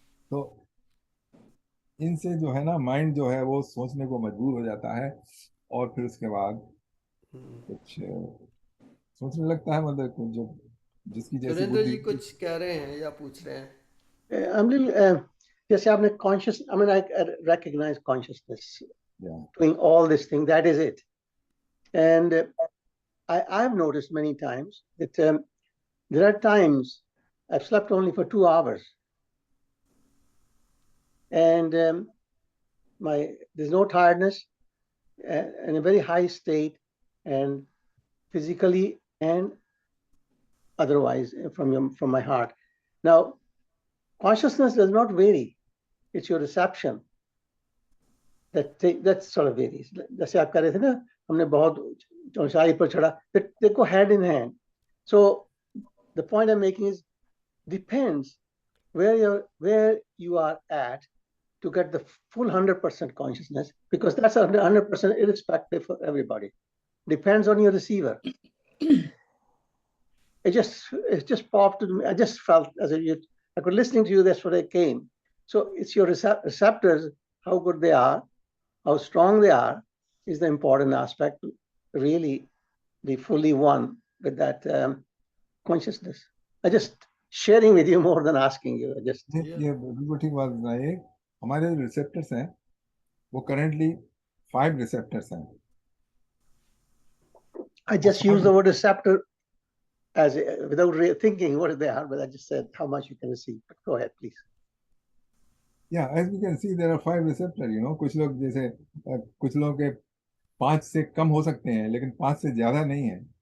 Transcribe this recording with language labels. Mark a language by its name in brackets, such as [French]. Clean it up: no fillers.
[Hindi] तो इनसे जो है ना, माइंड जो है वो सोचने को मजबूर हो जाता है, और फिर उसके बाद कुछ सोचने लगता है, मतलब कुछ जो जिसकी जैसी सुरेंद्र जी बुद्धि। कुछ कह रहे हैं या पूछ रहे हैं? [English] I'm little, [Hindi] जैसे आपने [English] conscious, I mean, I recognize consciousness Yeah. doing all this thing, that is it. And I've noticed many times that there are times I've slept only for 2 hours. And there's no tiredness, and a very high state, and physically and otherwise from my heart. Now, consciousness does not vary. It's your reception that sort of varies. [Hindi] जैसे आप कह रहे थे ना, हमने बहुत ऊंचाई पर चढ़ा, [English] they go hand in hand. So the point I'm making is, depends where you are at to get the full 100% consciousness, because that's 100% irrespective for everybody. Depends on your receiver. It just popped to me. I just felt as if I could listening to you. That's what I came. So it's your receptors, how good they are, how strong they are, is the important aspect to really be fully one with that consciousness. I just sharing with you more than asking you. I just [Hindi] ये बिल्कुल ठीक बात बताइए। हमारे जो receptors हैं, वो currently 5 receptors हैं। [English] I just use the word receptor as without thinking what they are, but I just said how much you can receive. But go ahead, please. Yeah, as you can see, there are 5 receptor, you know। [Hindi] कुछ लोग जैसे कुछ लोग के 5 से कम हो सकते हैं, लेकिन 5 से ज्यादा नहीं है।